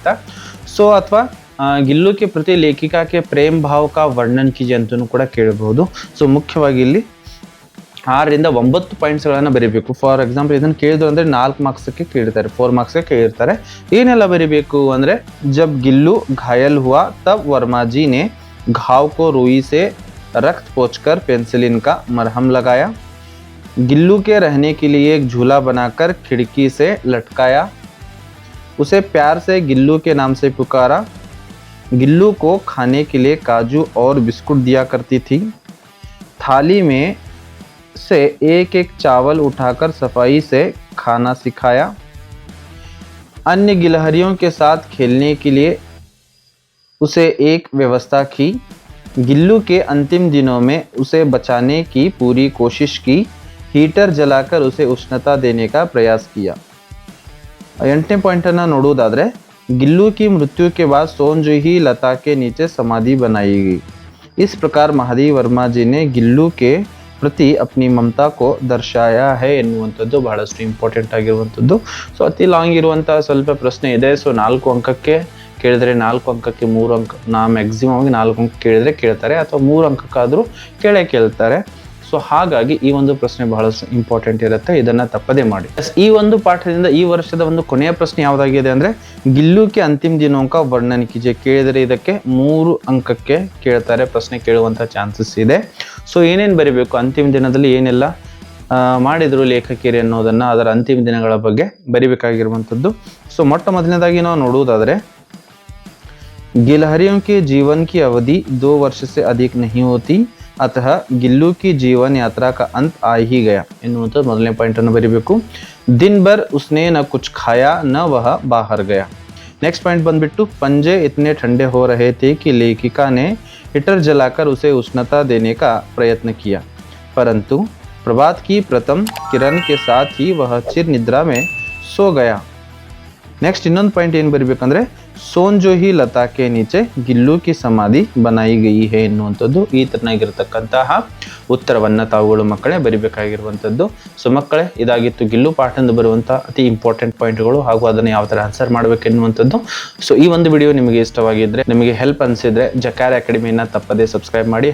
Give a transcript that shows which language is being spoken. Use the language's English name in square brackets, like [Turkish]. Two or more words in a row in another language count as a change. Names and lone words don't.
[Kannada] ಸೊ ಅಥವಾ [Hindi] गिल्लू के प्रति लेखिका के प्रेम भाव का वर्णन कीजिए [Kannada] ಅಂತಲೂ ಕೂಡ ಕೇಳಬಹುದು. ಸೊ ಮುಖ್ಯವಾಗಿ ಇಲ್ಲಿ 6ರಿಂದ 9 ಪಾಯಿಂಟ್ಸ್ಗಳನ್ನು ಬರೀಬೇಕು. [English] for example [Kannada] ಇದನ್ನು ಕೇಳಿದ್ರು ಅಂದರೆ 4 ಮಾರ್ಕ್ಸಕ್ಕೆ ಕೇಳಿರ್ತಾರೆ, 4 ಮಾರ್ಕ್ಸ್ಗೆ ಕೇಳಿರ್ತಾರೆ. ಏನೆಲ್ಲ ಬರೀಬೇಕು ಅಂದರೆ [Hindi] जब गिल्लू घायल हुआ तब वर्मा जी ने घाव को रुई से रक्त पोंछकर पेंसिलिन का मरहम लगाया. गिल्लू के रहने के लिए एक झूला बनाकर खिड़की से लटकाया. उसे प्यार से गिल्लू के नाम से पुकारा. गिल्लू को खाने के लिए काजू और बिस्कुट दिया करती थी. थाली में से एक एक चावल उठाकर सफाई से खाना सिखाया. अन्य गिलहरियों के साथ खेलने के लिए उसे एक व्यवस्था की. गिल्लू के अंतिम दिनों में उसे बचाने की पूरी कोशिश की. हीटर जलाकर उसे उष्णता देने का प्रयास किया. [Kannada] 8ನೇ ಪಾಯಿಂಟನ್ನು ನೋಡುವುದಾದರೆ [Hindi] गिल्लू की मृत्यु के बाद सोनजूही लता के नीचे समाधि बनाई गई. इस प्रकार महादेव वर्मा जी ने गिल्लू के ಪ್ರತಿ अपनी ममता को दर्शाया है [Kannada] ಎನ್ನುವಂಥದ್ದು ಬಹಳಷ್ಟು ಇಂಪಾರ್ಟೆಂಟ್ ಆಗಿರುವಂಥದ್ದು. ಸೊ ಅತಿ ಲಾಂಗ್ ಇರುವಂಥ ಸ್ವಲ್ಪ ಪ್ರಶ್ನೆ ಇದೆ. ಸೊ 4 ಅಂಕಕ್ಕೆ ಕೇಳಿದರೆ 4 ಅಂಕಕ್ಕೆ 3 ಅಂಕ, ಮ್ಯಾಕ್ಸಿಮಮ್ 4 ಅಂಕ ಕೇಳಿದರೆ ಕೇಳ್ತಾರೆ, ಅಥವಾ 3 ಅಂಕಕ್ಕಾದರೂ ಕೇಳ್ತಾರೆ. ಸೊ ಹಾಗಾಗಿ ಈ ಒಂದು ಪ್ರಶ್ನೆ ಬಹಳಷ್ಟು ಇಂಪಾರ್ಟೆಂಟ್ ಇರುತ್ತೆ, ಇದನ್ನು ತಪ್ಪದೇ ಮಾಡಿ. ಈ ಒಂದು ಪಾಠದಿಂದ ಈ ವರ್ಷದ ಒಂದು ಕೊನೆಯ ಪ್ರಶ್ನೆ ಯಾವುದಾಗಿದೆ ಅಂದರೆ [Hindi] गिल्लू के अंतिम दिनांक वर्णन कीजिए [Kannada] ಕೇಳಿದರೆ ಇದಕ್ಕೆ 3 ಅಂಕಕ್ಕೆ ಕೇಳ್ತಾರೆ, ಪ್ರಶ್ನೆ ಕೇಳುವಂಥ ಚಾನ್ಸಸ್ ಇದೆ. ಸೊ ಏನೇನು ಬರೀಬೇಕು, ಅಂತಿಮ ದಿನದಲ್ಲಿ ಏನೆಲ್ಲ ಮಾಡಿದರು ಲೇಖಕಿಯರು ಅನ್ನೋದನ್ನು, ಅದರ ಅಂತಿಮ ದಿನಗಳ ಬಗ್ಗೆ ಬರಿಬೇಕಾಗಿರುವಂಥದ್ದು. ಸೊ ಮೊಟ್ಟ ಮೊದಲನೇದಾಗಿ ನಾವು ನೋಡುವುದಾದರೆ [Hindi] गिलहरियों के जीवन की अवधि 2 वर्ष से अधिक नहीं होती, अतः गिल्लू की जीवन यात्रा का अंत आ ही गया [Kannada] ಎನ್ನುವಂಥ ಮೊದಲನೇ ಪಾಯಿಂಟನ್ನು ಬರೀಬೇಕು. [Hindi] दिन भर उसने न कुछ खाया न वह बाहर गया. [English] next point [Hindi] ಬಂದ್ಬಿಟ್ಟು पंजे इतने ठंडे हो रहे थे कि लेखिका ने हीटर जलाकर उसे उष्णता देने का प्रयत्न किया, परंतु प्रभात की प्रथम किरण के साथ ही वह चिर निद्रा में सो गया. [Kannada] नेक्स्ट ಇನ್ನೊಂದು ಪಾಯಿಂಟ್ ಏನು ಬರೀಬೇಕಂದ್ರೆ [Hindi] सोनजूही लता के नीचे गिल्लू की समाधि बनाई गई है [Kannada] ಎನ್ನುವಂಥದ್ದು ಈ ತರನಾಗಿರತಕ್ಕಂತಹ ಉತ್ತರವನ್ನು ತಾವುಗಳು ಮಕ್ಕಳೇ ಬರಿಬೇಕಾಗಿರುವಂಥದ್ದು. ಸೊ ಮಕ್ಕಳೇ, ಇದಾಗಿತ್ತು ಗಿಲ್ಲು ಪಾಠದಿಂದ ಬರುವಂಥ ಅತಿ [English] important points [Kannada] ಹಾಗೂ ಅದನ್ನು ಯಾವ ಥರ ಆನ್ಸರ್ ಮಾಡಬೇಕೆನ್ನುವಂಥದ್ದು. ಸೊ ಈ ಒಂದು ವಿಡಿಯೋ ನಿಮಗೆ ಇಷ್ಟವಾಗಿದ್ದರೆ, ನಿಮಗೆ ಹೆಲ್ಪ್ ಅನಿಸಿದರೆ ಜಕ್ಯಾರ್ ಅಕಾಡೆಮಿಯನ್ನು ತಪ್ಪದೇ ಸಬ್ಸ್ಕ್ರೈಬ್ ಮಾಡಿ.